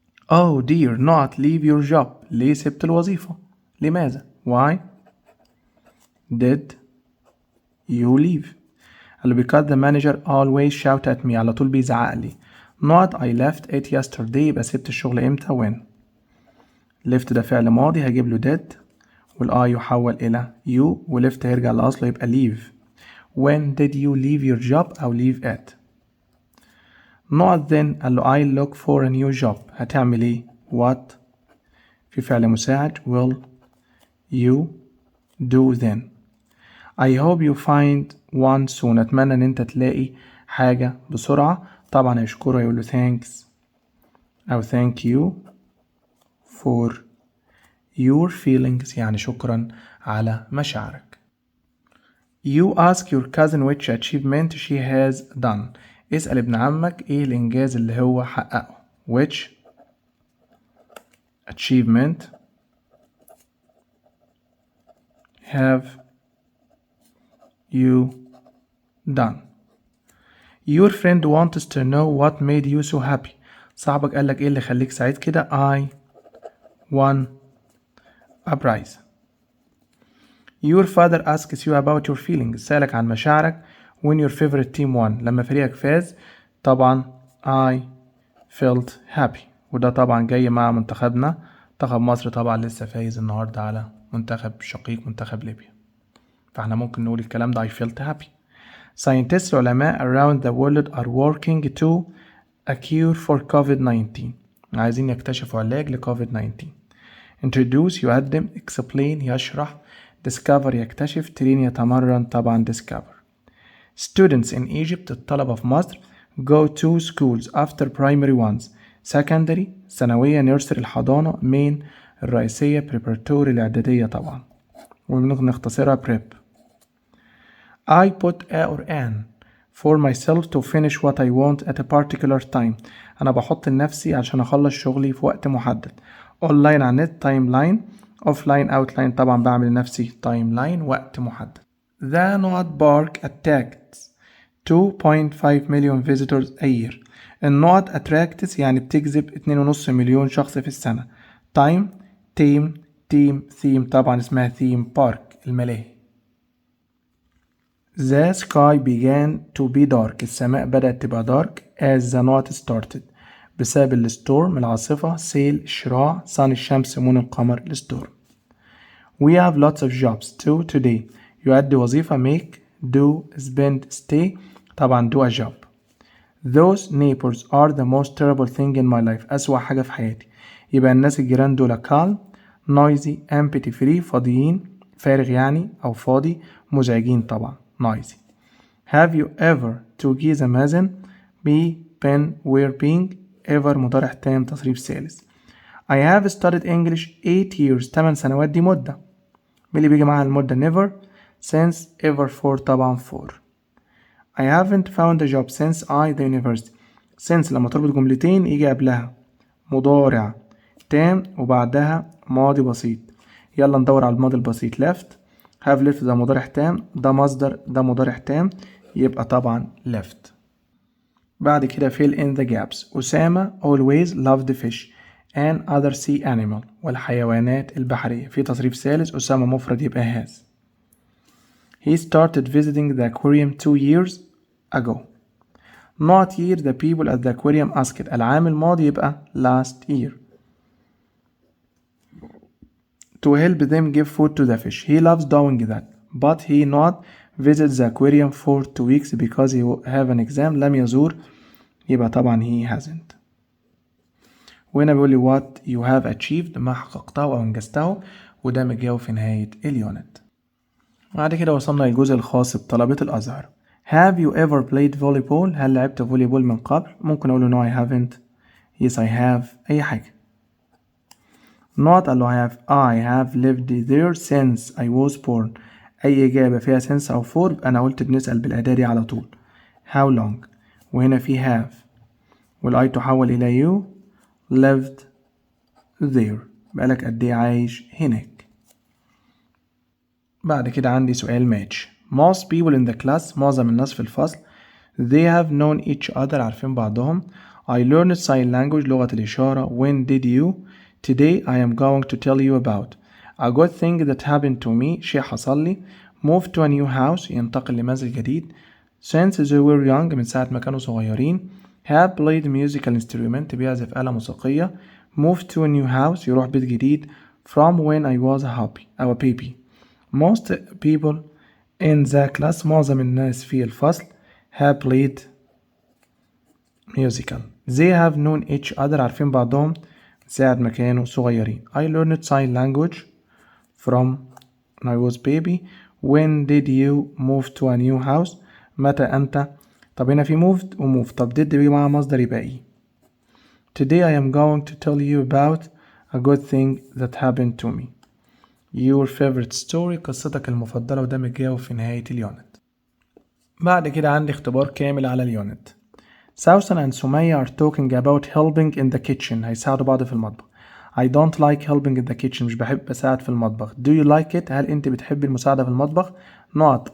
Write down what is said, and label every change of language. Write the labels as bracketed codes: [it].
[en] Oh dear, not leave your job. [ar] ليه سبت الوظيفة؟ لماذا؟ [en] Why did you leave? [ar] قال له [en] because the manager always shout at me. [ar] على طول بيزعق لي. [en] Not I left it yesterday. [ar] يبقى سبت الشغل امتى؟ when. left ده فعل ماضي هجيب له did والI يحول إلى you وليفت هيرجع لأصله يبقى leave. [en] When did you leave your job أو leave it. not then قال له I look for a new job. [ar] هتعمل ايه؟ what في فعل مساعد [en] will you do then. I hope you find one soon. [ar] أتمنى إن أنت تلاقي حاجة بسرعة. طبعا هيشكره يقول له thanks أو [en] thank you for your feelings [ar] يعني شكرا على مشاعرك. [en] You ask your cousin which achievement she has done. [ar] اسأل ابن عمك ايه الانجاز اللي هو حققه. [en] which achievement have you done. Your friend wants to know what made you so happy. [ar] صاحبك قالك ايه اللي خليك سعيد كده. [en] I won a prize. Your father asks you about your feelings. [ar] سألك عن مشاعرك [en] when your favorite team won. [ar] لما فريقك فاز طبعا [en] I felt happy. [ar] وده طبعا جاي مع منتخبنا. منتخب مصر طبعا لسه فايز النهاردة على منتخب شقيق منتخب ليبيا. فاحنا ممكن نقول الكلام ده [en] I felt happy. Scientists علماء around the world are working to a cure for COVID-19. [ar] عايزين يكتشفوا علاج لكوفيد 19. Introduce يقدم. Explain يشرح. Discover يكتشف. [en] Train يتمرن طبعا discover. Students in Egypt [ar] الطلبة في مصر [en] go to schools after primary ones. Secondary ثانوية. nursery الحضانة. main الرئيسية. [ar] preparatory الإعدادية طبعا وممكن نختصرها prep. [en] I put a or an for myself to finish what I want at a particular time. [ar] أنا بحط لنفسي عشان أخلص شغلي في وقت محدد. [en] online على النت timeline. [ar] offline outline طبعا بعمل لنفسي timeline وقت محدد. [en] The not park attracts 2.5 million visitors a year. [ar] النقط attracts يعني بتجذب 2.5 مليون شخص في السنة. [en] time theme طبعا اسمها theme park الملاهي. The sky began to be dark. [ar] السماء بدأت تبقى [en] dark as the night started. [ar] بسبب الستورم العاصفة. sail الشراع. sun الشمس. moon القمر الستورم. [en] We have lots of jobs too today. [ar] يؤدي وظيفة. [en] make do spend stay طبعا do a job. Those neighbors are the most terrible thing in my life. [ar] أسوأ حاجة في حياتي. يبقى الناس الجيران دول calm noisy empty free فاضيين فارغ يعني أو فاضي مزعجين طبعا noisy. Have you ever to جيزة مازن be been were being ever مضارع تام تصريف ثالث. [en] I have studied English 8 years [ar] 8 سنوات دي مدة. مين اللي بيجي معاها المدة never since ever for طبعا for. [en] I haven't found a job since I the university. [ar] since لما تربط جملتين يجي قبلها مضارع تام وبعدها ماضي بسيط. يلا ندور على الماضي البسيط. left have left ده مضارع تام ده مصدر ده مضارع تام يبقى طبعا left. [en] بعد كده fill in the gaps. أسامة always loved fish and other sea animal [ar] والحيوانات البحرية. في تصريف ثالث أسامة مفرد يبقى has. [en] He started visiting the aquarium 2 years ago. Not year the people at the aquarium asked. [ar] العام الماضي يبقى last year. [en] To help them give food to the fish. He loves doing that but he not visit the aquarium for 2 weeks because he have an exam. [ar] لم يزور يبقى طبعا [en] he hasn't. [ar] وهنا بيقول لي [en] what you have achieved [ar] ما حققته أو أنجزته، وده مجاوب في نهاية اليونت. بعد كده وصلنا للجزء الخاص بطلبة الأزهر. [en] Have you ever played volleyball؟ [ar] هل لعبت فوليبول من قبل؟ ممكن أقول له [en] no I haven't. Yes I have. أي حاجة. Not [ar] قال له [en] I have lived there since I was born. [ar] أي إجابة فيها since أو for أنا قلت بنسأل بالإعدادي على طول. [en] How long؟ وهنا في have والI تحول إلى you lived there. [ar] بقالك قد إيه عايش هناك. بعد كده عندي سؤال match. [en] Most people in the class [ar] معظم الناس في الفصل [en] they have known each other [ar] عارفين بعضهم. [en] I learned sign language [ar] لغة الإشارة. [en] When did you? Today I am going to tell you about a good thing that happened to me. [ar] شيء حصل لي. [en] Move to a new house [ar] ينتقل لمنزل جديد. [en] Since they were young [ar] من ساعة ما كانوا صغيرين. [en] Have played musical instrument [ar] بيعزف آلة موسيقية. [en] Move to a new house [ar] يروح بيت جديد. [en] From when I was a baby. Most people in the class [ar] معظم الناس في الفصل [en] have played musical. They have known each other [ar] عارفين بعضهم ساعة ما كانوا صغيرين. [en] I learned sign language from when I was baby. When did you move to a new house? [ar] متى أنت؟ طب هنا في moved و move. طب did بيجي معاها مصدر يبقى إيه؟ [en] Today I am going to tell you about a good thing that happened to me. Your favorite story [ar] قصتك المفضلة، وده متجاوب في نهاية اليونت. بعد كده عندي اختبار كامل على اليونت. [en] Sausan and Sumaya are talking about helping in the kitchen. [ar] هيساعدوا بعض في المطبخ. [en] I don't like helping in the kitchen. [ar] مش بحب أساعد في المطبخ. [en] Do you like it؟ [ar] هل أنت بتحب المساعدة في المطبخ؟ Not.